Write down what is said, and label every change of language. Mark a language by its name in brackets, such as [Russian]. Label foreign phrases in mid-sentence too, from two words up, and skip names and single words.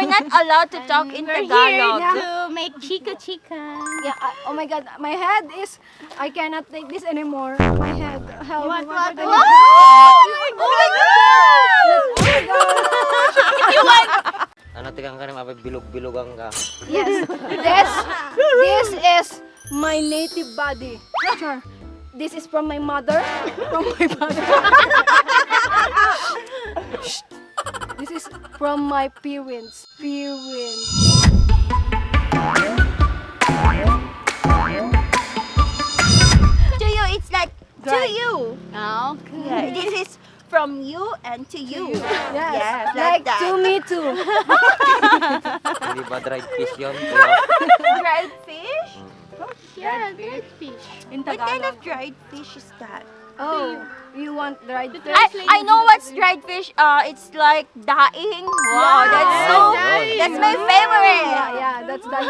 [English] not allowed to talk in We're Tagalog. here to make chica. Yeah, oh my God, my head is, I cannot take this anymore. My head, help. What? Oh my God. [Filipino] Ano, tigang ka na mapabilog-bilogang ka. [English] Yes, this is my native body. Sure. This is from my mother, from my father. This is from my parents. To you, it's like to Right. you. Okay. Yeah, this is from you and to you. Yes, Yes, like that. to me too. [Filipino] Hindi ba [English] dried fish [Filipino] yun? Kuya? [English] Dried fish? Yeah, good fish. In What kind of Tagalog. dried fish is that? Oh, you want dried fish? I know what's dried fish. It's like daing. Wow, that's so. Daing. That's my favorite. Yeah, that's that.